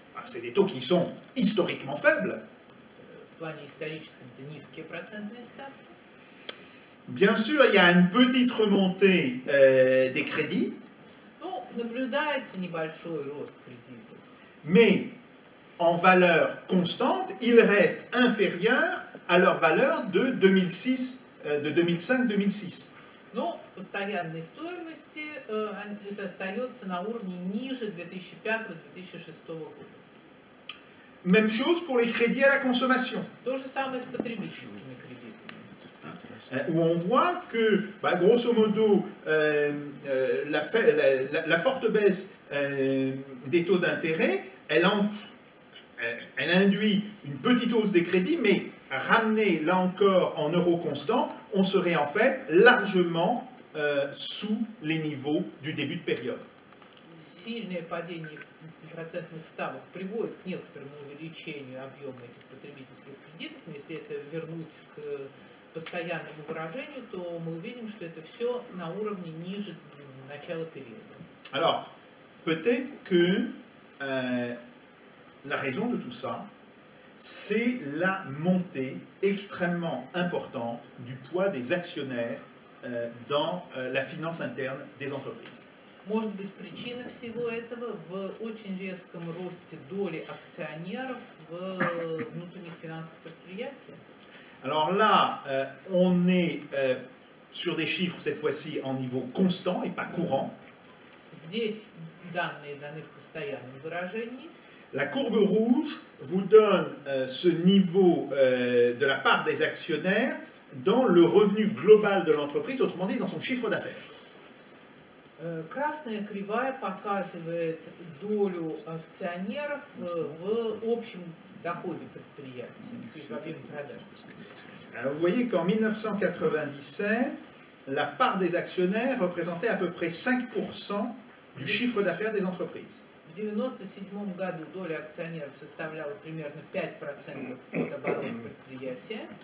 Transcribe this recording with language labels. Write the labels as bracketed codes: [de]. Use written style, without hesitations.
[fr] C'est des taux qui sont historiquement faibles. [ru] В плане историческом это низкие процентные ставки. [fr] Bien sûr, il y a une petite remontée des crédits. [ru] Ну, наблюдается небольшой рост кредитов. [fr] Mais en valeur constante, ils restent inférieurs à leur valeur de 2005-2006. [ru] Но в постоянной стоимости это остается на уровне ниже 2005-2006 года. [fr] Même chose pour les crédits à la consommation. [ru] То же самое с потребительскими кредитами. [fr] Où on voit que, grosso modo, la forte baisse des taux d'intérêt, elle induit une petite hausse des crédits, mais ramenée là encore en euros constants, on serait en fait largement sous les niveaux du début de période. [ru] Сильное падение процентных ставок приводит к некоторому увеличению объема этих потребительских кредитов, но если это вернуть к постоянному выражению, то мы увидим, что это все на уровне ниже начала периода. [fr] Alors, peut-être que la raison de tout ça, c'est la montée extrêmement importante du poids des actionnaires dans la finance interne des entreprises. [ru] Может быть, причина всего этого в очень резком росте доли акционеров в внутренних финансовых предприятиях. [fr] Alors là, on est sur des chiffres cette fois-ci en niveau constant et pas courant. [ru] Здесь данные даны в постоянном выражении. [fr] La courbe rouge vous donne ce niveau de la part des actionnaires dans le revenu global de l'entreprise, autrement dit dans son chiffre d'affaires. [ru] Красная кривая показывает долю акционеров в общем доходе предприятия, то есть в объеме продаж. [fr] Vous voyez qu'en 1997, la part des actionnaires représentait à peu près 5% du chiffre d'affaires des entreprises. [ru] В 1997 году доля акционеров составляла примерно 5% от оборота предприятия.